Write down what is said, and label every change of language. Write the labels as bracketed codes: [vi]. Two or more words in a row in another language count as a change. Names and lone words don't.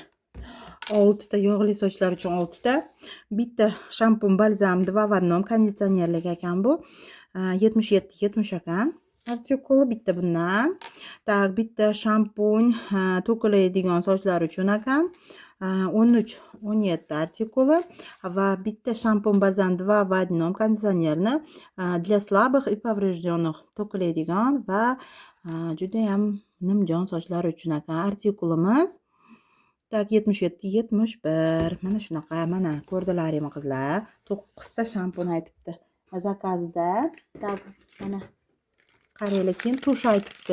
[uz] 6 ta yog'li sochlar uchun 6 ta. Bitta shampun, balzam, 2 в 1 konditsionerlik ekan bu. 77-70 ekan. Artikuli bitta bundan. Tak, bitta shampun to'kilaydigan sochlar uchun ekan. 13-17 artikuli va bitta shampun, balzam, 2 в 1 konditsionerni [ru] для слабых и поврежденных [uz] to'kilaydigan va juda ham nimjon sochlar uchun ekan. Artikulimiz tak 77-71. Mana shunaqa, mana ko'rdilaringmi qizlar? 9 ta shampun aytibdi zakazda. Tak, mana qaranglar, keyin tush aytibdi.